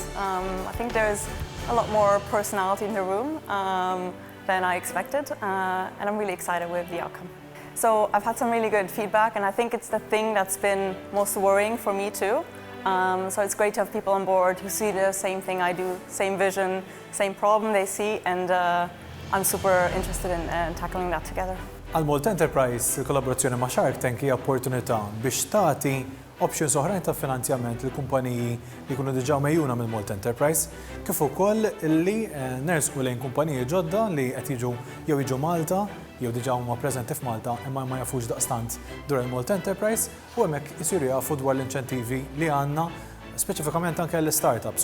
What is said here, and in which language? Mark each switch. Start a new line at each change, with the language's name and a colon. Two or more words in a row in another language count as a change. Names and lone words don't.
English: I think there's a lot more personality in the room than I expected, and I'm really excited with the outcome. So I've had some really good feedback, and I think it's the thing that's been most worrying for me too. So it's great to have people on board who see the same thing I do, same vision, same problem they see, and I'm super interested in tackling that together.
Maltese: Għal Malta Enterprise, il-kollaborazzjoni ma' Shark Tank hija opportunità biex tagħti options oħrajn ta' finanzjament lill kumpaniji li jkunu diġà mejjuna mill Malta Enterprise, kif ukoll li nersqu lejn kumpaniji ġodda li qed jiġu Malta jew diġà huma preżenti f'Malta imma ma jafux daqstant dwar il-Malta Enterprise u hemmhekk isiru jafu dwar l-inċentivi li għandna speċifikament anke l-startups.